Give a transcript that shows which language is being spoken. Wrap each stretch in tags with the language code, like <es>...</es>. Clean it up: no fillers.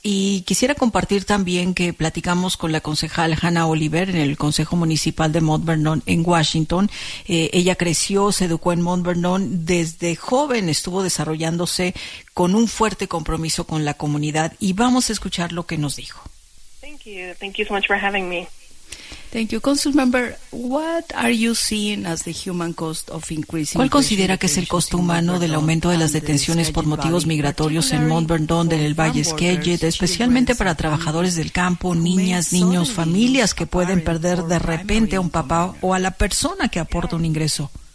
<es>Y quisiera compartir también que platicamos con la concejal Hannah Oliver en el Consejo Municipal de Mount Vernon en Washington. Ella creció, se educó en Mount Vernon. Desde joven estuvo desarrollándose con un fuerte compromiso con la comunidad. Y vamos a escuchar lo que nos dijo.</es> <en>Thank you so much for having me. Thank you. Council member, what are you seeing as the human cost of increasing?</en> <es>¿Cuál considera que es el costo humano del aumento de las detenciones por motivos migratorios en Mount Vernon, del Valle Skagit, especialmente para trabajadores del campo, niñas, niños, familias que pueden perder de repente a un papá o a la persona que aporta un ingreso?</es>